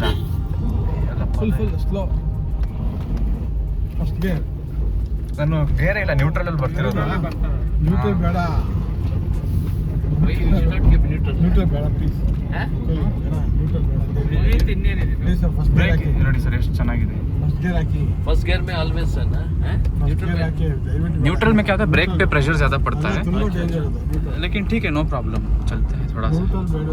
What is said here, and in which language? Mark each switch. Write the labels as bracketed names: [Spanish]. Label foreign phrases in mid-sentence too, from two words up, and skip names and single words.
[English] Full slow. First gear. [Kannada] ನಾನು ಬೇರೆ ಇಲ್ಲ, ನ್ಯೂಟ್ರಲ್ ಅಲ್ಲಿ ಬರ್ತಿರೋದು. ನ್ಯೂಟ್ರಲ್ ಬೇಡ, ನ್ಯೂಟ್ರಲ್ ಬೇಡ ಪ್ಲೀಸ್. ನ್ಯೂಟ್ರಲ್ ಬೇಡ ಪ್ಲೀಸ್. [English] first gear [Kannada] ಹಾಕಿ ನೋಡಿ ಸರ್, ಎಷ್ಟು ಚೆನ್ನಾಗಿದೆ. [English] first gear [Kannada] ಹಾಕಿ. [English] first gear [Hindi] में ऑलवेज है ना, [English] first gear [Kannada] ಹಾಕಿ. ದಯವಿಟ್ಟು [Hindi] न्यूट्रल में क्या होता है, ब्रेक पे प्रेशर ज़्यादा पड़ता है, [Kannada] ತುಂಬ ಡೇಂಜರ್ ಅದು ನ್ಯೂಟ್ರಲ್. [Hindi] लेकिन ठीक है, [English] no problem, [Hindi] चलते हैं थोड़ा सा. [Kannada] ನ್ಯೂಟ್ರಲ್ ಬೇಡ.